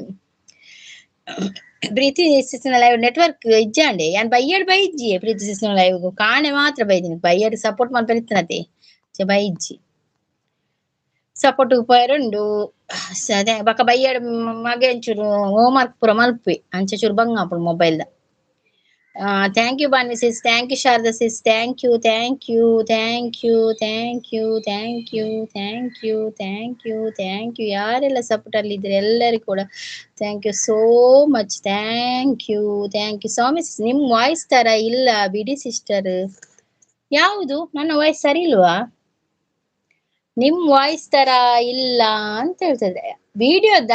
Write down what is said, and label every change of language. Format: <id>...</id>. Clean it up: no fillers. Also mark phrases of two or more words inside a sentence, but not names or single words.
<tcy>ಪ್ರೀತಿ ಸಿಸ್ನ ಲೈವ್ ನೆಟ್ವರ್ಕ್ ಇಜ್ಜಾಂಡೆ ಯಾನ್ ಬೈಯಡ್ ಬೈಜ್ಜಿ ಪ್ರೀತಿ ಸಿಸ್ನ ಲೈವ್ ಕಾಣೆ ಮಾತ್ರ ಬೈದಿನಿ. ಬೈಯಡ್ ಸಪೋರ್ಟ್ ಮಾಡ್ಬರಿತ್ತನತೆ ಬೈಜ್ಜಿ ಸಪೋರ್ಟ್ ಉಪಯರುಂಡು ಬಕ್ಕ ಬೈಯಡ್ ಮಗೆ ಒಂಚೂರು ಹೋಮ್ವರ್ಕ್ ಪೂರ ಮಲ್ಪೆ ಅಂಚೆ ಚೂರು ಬಂಗಾಪುಡು ಮೊಬೈಲ್ದ.</tcy> <en>thank you Bhanvi sis, thank you Sharada sis, thank you thank you thank you thank you thank you thank you thank you thank you.</en> <kn>ಯಾರೆಲ್ಲ ಸಪೋರ್ಟ್ ಅಲ್ಲಿ ಇದ್ರೆ ಎಲ್ಲರಿಗೂ ಕೂಡ</kn> <en>thank you so much. thank you</en> <kn>ಸೌಮ್ಯ ಸಿಸ್ ನಿಮ್ ವಾಯ್ಸ್ ತರ ಇಲ್ಲ ಬಿಡಿ ಸಿಸ್ಟರ್. ಯಾವುದು ನನ್ನ ವಾಯ್ಸ್ ಸರಿ ಇಲ್ವಾ? ನಿಮ್ ವಾಯ್ಸ್ ತರ ಇಲ್ಲ ಅಂತ ಹೇಳ್ತದೆ ವಿಡಿಯೋದ.</kn>